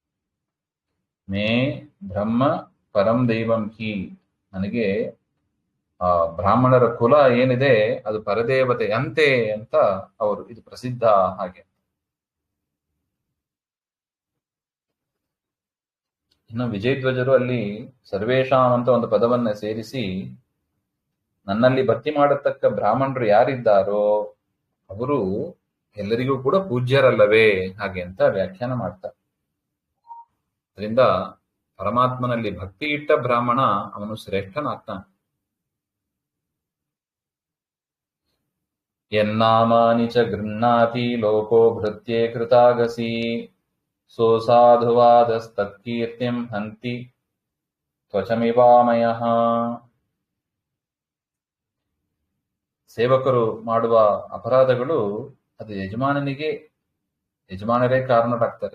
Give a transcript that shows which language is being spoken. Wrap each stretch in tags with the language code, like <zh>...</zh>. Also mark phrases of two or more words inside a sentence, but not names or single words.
<sa>ಮೇ ಬ್ರಹ್ಮ ಪರಂ ದೈವಂ ಹಿ,</sa> <kn>ನನಗೆ ಆ ಬ್ರಾಹ್ಮಣರ ಕುಲ ಏನಿದೆ ಅದು ಪರದೇವತೆ ಅಂತೆ ಅಂತ ಅವರು ಇದು ಪ್ರಸಿದ್ಧ ಹಾಗೆ. ಇನ್ನು ವಿಜಯಧ್ವಜರು ಅಲ್ಲಿ ಸರ್ವೇಶಾಂ ಅಂತ ಒಂದು ಪದವನ್ನ ಸೇರಿಸಿ ನನ್ನಲ್ಲಿ ಭಕ್ತಿ ಮಾಡತಕ್ಕ ಬ್ರಾಹ್ಮಣರು ಯಾರಿದ್ದಾರೋ ಅವರು ಎಲ್ಲರಿಗೂ ಕೂಡ ಪೂಜ್ಯರಲ್ಲವೇ ಹಾಗೆ ಅಂತ ವ್ಯಾಖ್ಯಾನ ಮಾಡ್ತಾರೆ. ಅದರಿಂದ ಪರಮಾತ್ಮನಲ್ಲಿ ಭಕ್ತಿ ಇಟ್ಟ ಬ್ರಾಹ್ಮಣ ಅವನು ಶ್ರೇಷ್ಠನಾಗ್ತಾನೆ.</kn> <sa>ಯನ್ನಾಮಾನಿ ಚ ಗೃಹ್ಣಾತಿ ಲೋಕೋ ಭೃತ್ಯೇ ಕೃತಾಗಸಿ ಸೋ ಸಾಧುವಾದಸ್ತತ್ಕೀರ್ತಿಂ ಹಂತಿ ತ್ವಚಮಿವಾಮಯಃ.</sa> <kn>ಸೇವಕರು ಮಾಡುವ ಅಪರಾಧಗಳು ಅದು ಯಜಮಾನರೇ ಕಾರಣರಾಗ್ತಾರೆ.</kn>